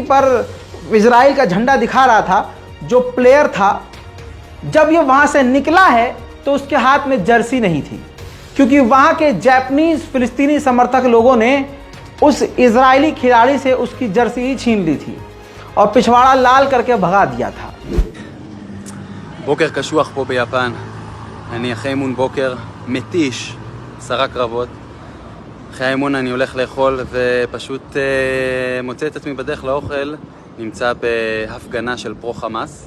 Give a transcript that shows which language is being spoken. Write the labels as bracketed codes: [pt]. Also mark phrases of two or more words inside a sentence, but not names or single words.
[hi] पर इजराइल का झंडा दिखा रहा था, जो प्लेयर था, जब ये वहां से निकला है तो उसके हाथ में जर्सी नहीं थी, क्योंकि वहां के जापानीज फिलिस्तीनी समर्थक लोगों ने उस इजरायली खिलाड़ी से उसकी जर्सी ही छीन ली थी और पिछवाड़ा लाल करके भगा दिया था। [he] בוקר קשוח פה ביפן. אני אחרי אימון בוקר מתיש, 10 קרבות. אחרי האימון אני הולך לאכול ופשוט מוצא את עצמי בדרך לאוכל, נמצא בהפגנה של פרו חמאס.